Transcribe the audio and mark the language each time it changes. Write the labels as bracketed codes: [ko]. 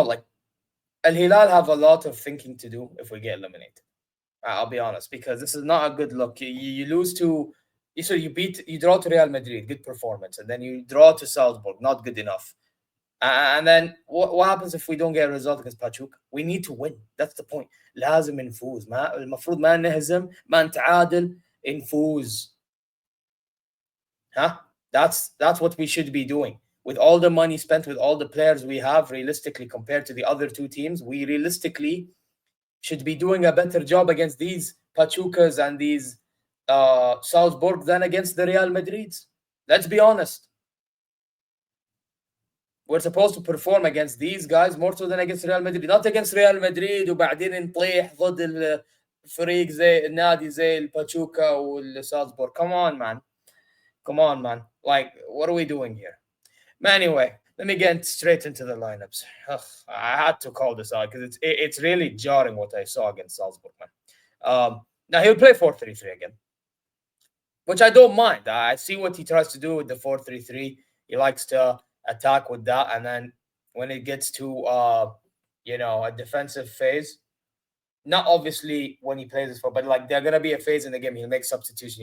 [en] Like Al Hilal have a lot of thinking to do if we get eliminated. I'll be honest, because this is not a good look. You lose to, you draw to Real Madrid, good performance, and then you draw to Salzburg, not good enough. And then what happens if we don't get a result against Pachuca? We need to win. That's the point. [ar] لازم نفوز. ما المفروض ما نهزم، ما نتعادل، نفوز. [en] Huh? That's what we should be doing. With all the money spent, with all the players we have, realistically compared to the other two teams, we realistically should be doing a better job against these Pachucas and these Salzburg than against the Real Madrids. Let's be honest. We're supposed to perform against these guys more so than against Real Madrid. Not against Real Madrid [ar] وبعدين نطيح ضد الفريق زي النادي زي الباتشوكا والسالزبورغ. [en] Come on, man. Come on, man. Like, what are we doing here? Anyway, let me get straight into the lineups. Ugh, I had to call this out because it's really jarring what I saw against Salzburg, man. Now he'll play 4-3-3 again, which I don't mind. I see what he tries to do with the 4-3-3. He likes to attack with that, and then when it gets to a defensive phase, not obviously when he plays this for, but like there's gonna be a phase in the game. He'll make substitution.